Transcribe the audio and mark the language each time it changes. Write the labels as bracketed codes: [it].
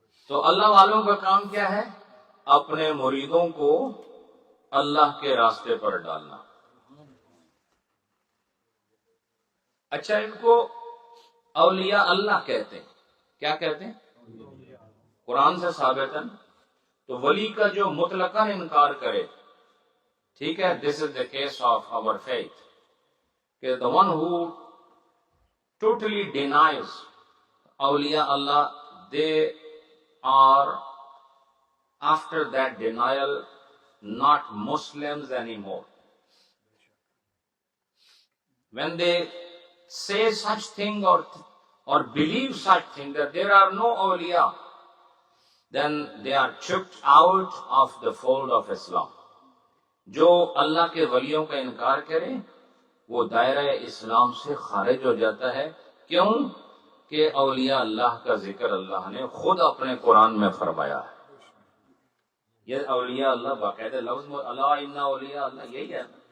[ur] تو اللہ والوں کا کام کیا ہے؟ اپنے مریدوں کو اللہ کے راستے پر ڈالنا۔ اچھا، ان کو اولیاء اللہ کہتے ہیں، کیا کہتے ہیں؟ قرآن سے ثابت ہے۔ تو ولی کا جو مطلقاً انکار کرے، ٹھیک ہے، [en] this is the case of our faith, [ur] کہ [en] the one who totally denies awliya Allah, they are after that denial not Muslims anymore. When they say such thing or believe such thing that there are no awliya, then they are chucked out of the fold of Islam. [ur] جو اللہ کے ولیوں کا انکار کرے وہ دائرہ اسلام سے خارج ہو جاتا ہے. کیوں؟ کہ اولیاء اللہ کا ذکر اللہ نے خود اپنے قرآن میں فرمایا ہے. یہ اولیاء اللہ باقاعدہ لفظ اللہ ان اولیاء اللہ یہی ہے.